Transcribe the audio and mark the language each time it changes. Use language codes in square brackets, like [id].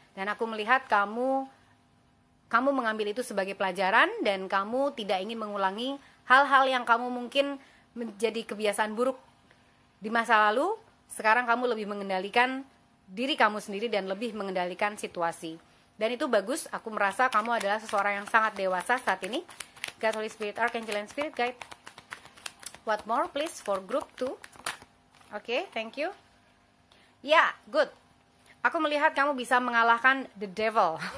[id] Dan aku melihat kamu mengambil itu sebagai pelajaran, dan kamu tidak ingin mengulangi hal-hal yang kamu mungkin menjadi kebiasaan buruk di masa lalu. Sekarang kamu lebih mengendalikan diri kamu sendiri dan lebih mengendalikan situasi. Dan itu bagus, aku merasa kamu adalah seseorang yang sangat dewasa saat ini. [en] God, Holy Spirit, Archangel and Spirit Guide. What more please for group 2? Oke, thank you. Ya, good. [id] Aku melihat kamu bisa mengalahkan the devil.